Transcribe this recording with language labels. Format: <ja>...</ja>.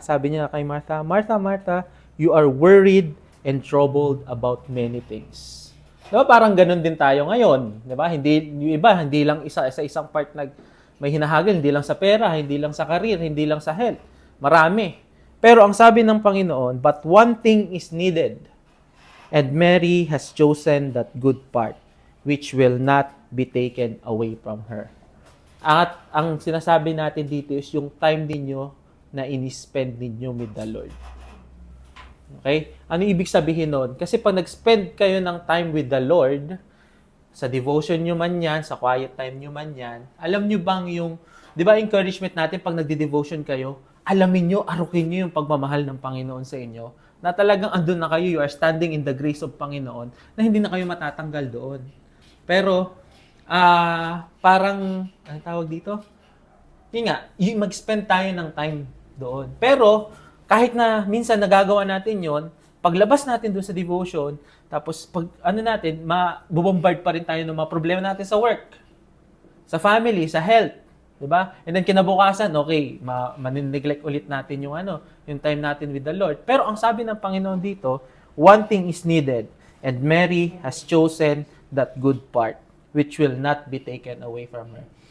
<tl>Sabi niya kay</tl> <en>Martha, Martha, Martha, you are worried and troubled about many things.</en> <tl>Diba parang ganun din tayo ngayon? Diba? Yung iba, hindi lang sa isang part may hinahagal, hindi lang sa pera, hindi lang sa career, hindi lang sa health. Marami. Pero ang sabi ng Panginoon,</tl> <en>but one thing is needed, and Mary has chosen that good part, which will not be taken away from her.</en> <tl>At ang sinasabi natin dito is yung time ninyo na in-spend ninyo</tl> <en>with the Lord.</en> <tl>Okay? Ano ibig sabihin nun? Kasi pag nag-spend kayo ng time with the Lord, sa devotion nyo man yan, sa quiet time nyo man yan, alam nyo bang yung, di ba encouragement natin pag nagde-devotion kayo, alamin nyo, arukin nyo yung pagmamahal ng Panginoon sa inyo, na talagang andun na kayo,</tl> <en>you are standing in the grace of</en> <tl>Panginoon, na hindi na kayo matatanggal doon. Pero, parang, ano tawag dito? Yung mag-spend tayo ng time doon. Pero, kahit na minsan nagagawa natin yon, paglabas natin doon sa devotion, tapos pag mabubombard pa rin tayo ng mga problema natin sa work, sa family, sa health, 'di ba? And then kinabukasan, okay, manin-neglect ulit natin yung time natin</tl> <en>with the Lord.</en> <tl>Pero ang sabi ng Panginoon dito,</tl> <en>one thing is needed, and Mary has chosen that good part, which will not be taken away from her.</en>